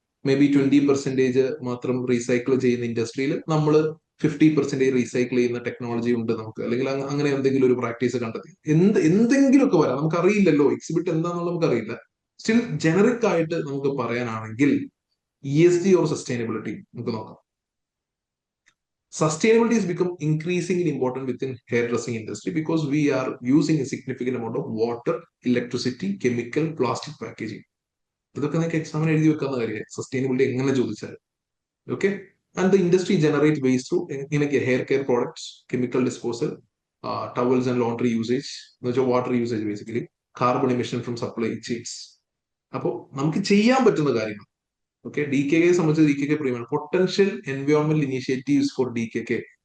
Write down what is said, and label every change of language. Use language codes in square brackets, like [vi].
[ml] May be 20% മാത്രം recycle ചെയ്യുന്ന ഇൻഡസ്ട്രിയിൽ നമ്മൾ 50% റീസൈക്കിൾ ചെയ്യുന്ന ടെക്നോളജി ഉണ്ട് നമുക്ക്, അല്ലെങ്കിൽ അങ്ങനെ എന്തെങ്കിലും ഒരു പ്രാക്ടീസ് കണ്ടെത്തി എന്തെങ്കിലുമൊക്കെ വരാം. നമുക്ക് അറിയില്ലല്ലോ എക്സിബിറ്റ് എന്താണെന്നുള്ളത് നമുക്ക് അറിയില്ല. സ്റ്റിൽ ജനറിക് ആയിട്ട് നമുക്ക് പറയാനാണെങ്കിൽ ESG ഓർ സസ്റ്റൈനബിലിറ്റി നമുക്ക് നോക്കാം. [en] Sustainability has become increasingly important within hairdressing industry because we are using a significant amount of water, electricity, chemical, plastic packaging. [ml] ഇതൊക്കെ നിങ്ങൾക്ക് എക്സാമിന് എഴുതി വെക്കാവുന്ന കാര്യമാണ് സസ്റ്റൈനബിലിറ്റി എങ്ങനെ ചോദിച്ചാൽ. Okay, [en] and the industry generate waste through [ml] ഇങ്ങനെയൊക്കെ hair care products, chemical disposal, towels and laundry usage എന്ന് വെച്ചാൽ water usage basically, carbon emission from supply chains. അപ്പോൾ നമുക്ക് ചെയ്യാൻ പറ്റുന്ന കാര്യങ്ങൾ. ഓക്കെ, ഡി കെ കെ സംബന്ധിച്ച് D K K premium potential environment initiatives four D K K.